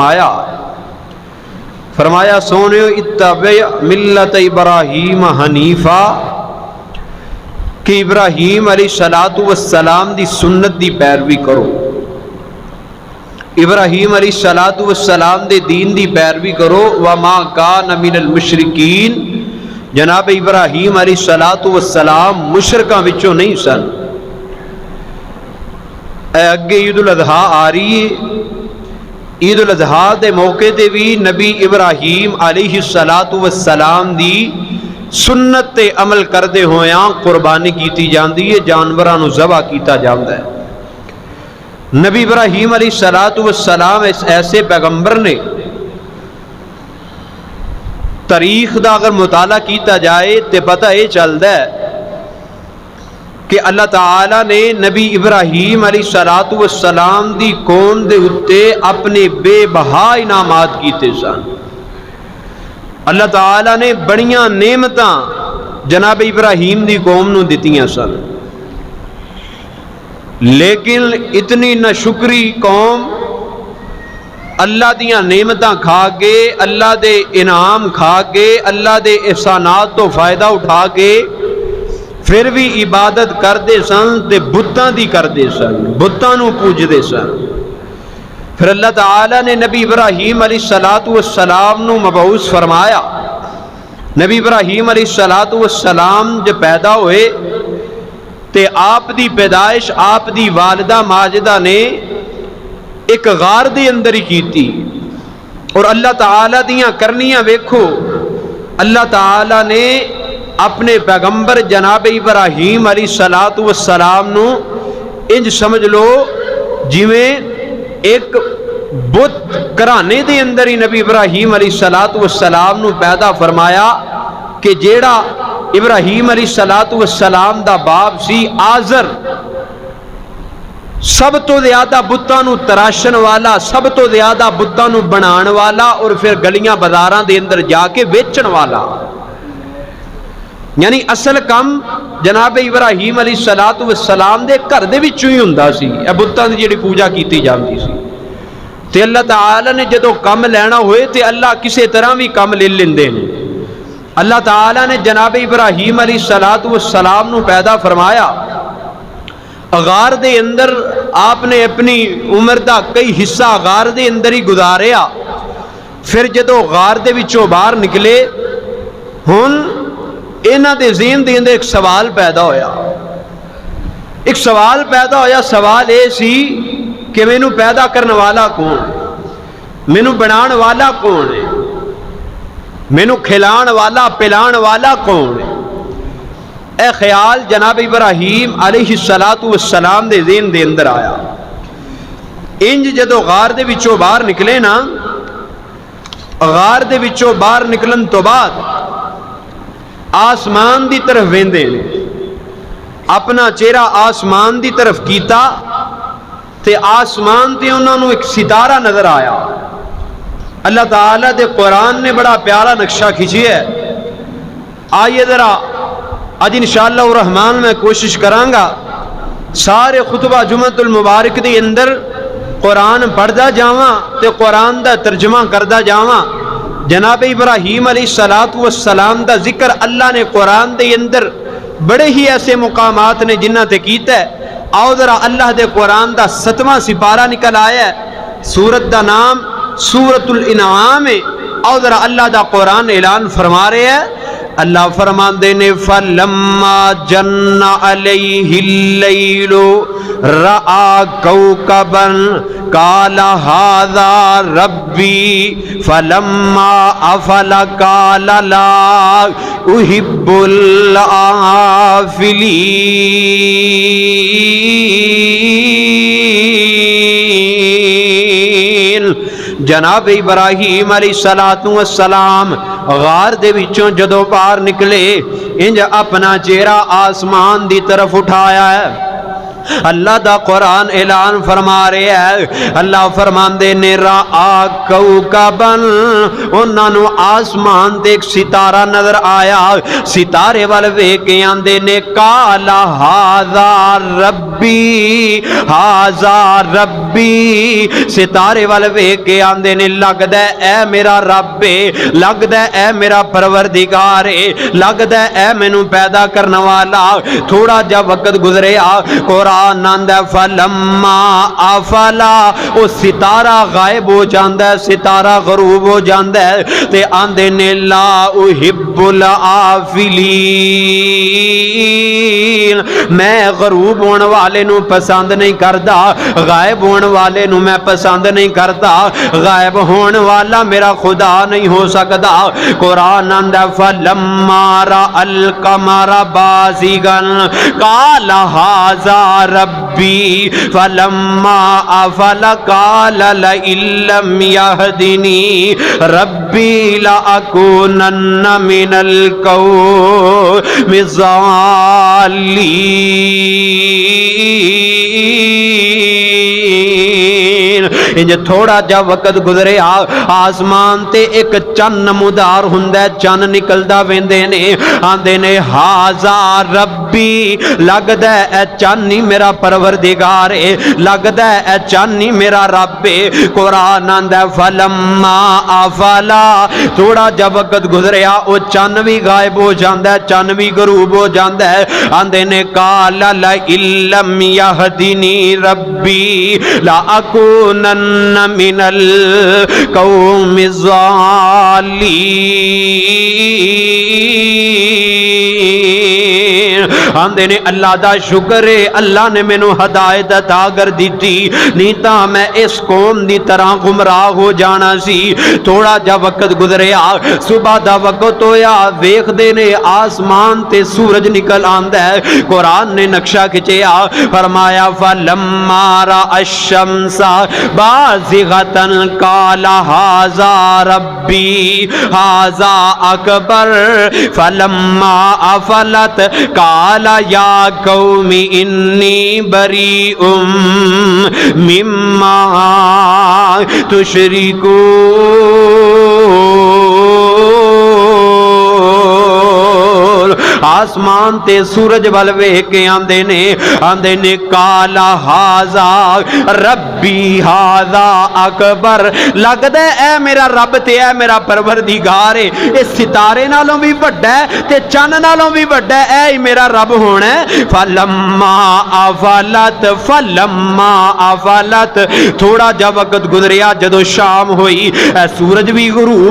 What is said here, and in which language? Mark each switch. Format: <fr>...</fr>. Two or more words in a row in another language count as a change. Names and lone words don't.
<pa>فرمایا سونیو</pa> <ar>اتبع ملت ابراہیم حنیفا،</ar> <pa>کہ ابراہیم علیہ السلام دی سنت دی پیروی کرو، ابراہیم علیہ السلام دے دین دی پیروی کرو۔</pa> <ar>وما کان من المشرکین،</ar> <pa>جناب ابراہیم علیہ السلام مشرکاں وچوں نہیں سن۔ اے اگے عید الاضحیٰ آ رہی ہے، عید الاضحیٰ دے موقع تے بھی نبی ابراہیم علیہ السلام دی سنت تے عمل کردے ہویاں قربانی کیتی جاندی ہے، جانوراں نو ذبح کیتا جاندا ہے۔ نبی ابراہیم علیہ السلام ایسے پیغمبر نے، تاریخ دا اگر مطالعہ کیتا جائے تے پتہ یہ چلدا ہے کہ اللہ تعالی نے نبی ابراہیم علیہ السلام دی قوم دے اتے اپنے بے بہا انعامات کیتے سن۔ اللہ تعالی نے بڑیاں نعمتاں جناب ابراہیم دی قوم نو دتیاں سن، لیکن اتنی ناشکری قوم اللہ دیاں نعمتاں کھا کے، اللہ دے انعام کھا کے، اللہ دے احسانات تو فائدہ اٹھا کے پھر بھی عبادت کردے سن تے بتاں دی کردے سن، بتاں نو پوجدے سن۔ پھر اللہ تعالی نے نبی ابراہیم علیہ السلام نو مبعوث فرمایا۔ نبی ابراہیم علیہ السلام جب پیدا ہوئے تے آپ دی پیدائش آپ دی والدہ ماجدہ نے ایک غار دے اندر ہی کیتی، اور اللہ تعالی دیاں کرنیاں ویکھو، اللہ تعالی نے اپنے پیغمبر جناب ابراہیم علیہ السلام نو انج سمجھ لو جویں ایک بت گھرانے دے اندر ہی نبی ابراہیم علیہ السلام نو پیدا فرمایا، کہ جیڑا ابراہیم علیہ السلام دا باپ سی آزر، سب تو زیادہ بتاں نو تراشن والا، سب تو زیادہ بتاں نو بنان والا، اور پھر گلیاں بازاراں دے اندر جا کے بیچن والا، یعنی اصل کم جناب ابراہیم علیہ السلام دے گھر دے وچوں ہی ہوندا سی، اے بتاں دی جڑی پوجا کیتی جاندی سی۔ تے اللہ تعالی نے جدوں کم لینا ہوئے تے اللہ کسے طرح بھی کم لے لیندے نے۔ اللہ تعالی نے جناب ابراہیم علیہ السلام نو پیدا فرمایا، غار دے اندر آپ نے اپنی عمر دا کئی حصہ غار دے اندر ہی گزاریا۔ پھر جدوں غار دے وچوں باہر نکلے، ہن انہاں دے ذہن دے اندر ایک سوال پیدا ہویا، ایک سوال پیدا ہویا۔ سوال اے سی کہ مینوں پیدا کرنے والا کون ہے، مینوں بنان والا کون ہے، مینوں کھلان والا پلان والا کون ہے۔ اے خیال جناب ابراہیم علیہ السلام دے ذہن دے اندر آیا۔ انج جدو غار دے وچوں باہر نکلے نا، غار دے وچوں باہر نکلن تو بعد آسمان دی طرف ویندے نے، اپنا چہرہ آسمان دی طرف کیتا تے آسمان تے انہوں نے ایک ستارہ نظر آیا۔ اللہ تعالیٰ دے قرآن نے بڑا پیارا نقشہ کھینچی ہے۔ آئیے ذرا آج</pa> <ar>انشاءاللہ الرحمن</ar> <pa>میں کوشش کرانگا سارے خطبہ جمعۃ المبارک دے اندر قرآن پڑھدا جاواں تے قرآن دا ترجمہ کردا جاواں۔ جناب ابراہیم علیہ السلام دا ذکر اللہ نے قرآن دے اندر بڑے ہی ایسے مقامات نے جنہ تے کیتا ہے۔ آؤ ذرا اللہ دے قرآن دا 7واں سپارہ نکل آیا ہے، سورت دا نام سورت الانعام ہے۔ آؤ ذرا اللہ دا قرآن اعلان فرما رہے ہیں اللہ فرماندے نے</pa> <ar>فلما جن علیہ اللیل رآ کوکبا قال ھذا ربی فلما افل قال لا احب الآفلین۔</ar> <pa>جناب ابراہیم علیہ السلام غار دے وچوں جدوں باہر نکلے انج اپنا چہرہ آسمان دی طرف اٹھایا ہے۔ اللہ دا قرآن اعلان فرما رہے ہیں، اللہ فرماندے نے</pa> <ar>رآ کوکبن،</ar> <pa>انہاں نو آسمان تے ایک ستارہ نظر آیا، ستارے وال ویکھ کے آندے نے</pa> <ar>قال ھذا ربی ھذا ربی،</ar> <pa>ستارے وال ویکھ کے آندے نے لگدا ہے اے میرا رب ہے، لگدا ہے اے میرا پروردگار ہے، لگدا ہے اے مینوں پیدا کرنے والا۔ تھوڑا جا وقت گزریا، قرآن</pa> <ar>فلما افلا،</ar> <pa>وہ ستارہ غائب ہو جاندہ ہے، ستارہ غروب ہو جاندہ ہے، تے آندے نے</pa> <ar>لا احب الآفلین،</ar> <pa>میں غروب ہونے والے نو پسند نہیں کردا، غائب ہونے والے نو میں پسند نہیں کردا، غائب ہونے والا میرا خدا نہیں ہو سکدا۔ قرآن آندہ</pa> <ar>فلما رأى القمر بازغا قال ھذا ربی فلما افل قال لئن لم يهدني ربی لأکونن من القوم الضالین۔</ar> <pa>انج تھوڑا جا وقت گزرے آسمان تے ایک چن نمودار ہوندا ہے، چن نکلدا ویندے نے، آندے نے</pa> <ar>ھذا ربی،</ar> <pa>لگدا ہے اے چن ہی میرا پروردگار ہے، لگدا ہے اے چن ہی میرا رب ہے۔ قرآن آندا ہے</pa> <ar>فلما افلا،</ar> <pa>تھوڑا جا وقت گزریا او چن بھی غائب ہو جاندا ہے، چن بھی غروب ہو جاندا ہے، آندے نے</pa> <ar>قال لئن لم يهدني ربی لأکونن من القوم الضالین۔</ar> <pa>آندے نے اللہ دا شکر ہے، اللہ نے مینوں ہدایت عطا کر دیتی، نہیں تاں میں اس قوم دی طرح گمراہ ہو جانا سی۔ تھوڑا جا وقت گزریا، صبح دا وقت ہویا، ویکھ دے نے آسمان تے سورج نکل آندا ہے۔ قرآن نے نقشہ کھچیا، فرمایا</pa> <ar>فلما رأى الشمس بازغة قال ھذا ربی ھذا اکبر فلما افلت قال یا قوم انی بریء مما تشرکون۔</ar> <pa>آسمان تے سورج وال ویکھ کے آندے نے</pa> <ar>قال ھذا ربی ھذا اکبر،</ar> <pa>لگدا ہے اے میرا رب تے اے میرا پروردگار ہے، اس ستارے نالوں بھی بڑا ہے تے چن نالوں بھی بڑا ہے، اے میرا رب ہونا ہے۔</pa> <ar>فلما افلت،</ar> <pa>تھوڑا جا وقت گزریا، جدو شام ہوئی، اے سورج بھی غروب</pa>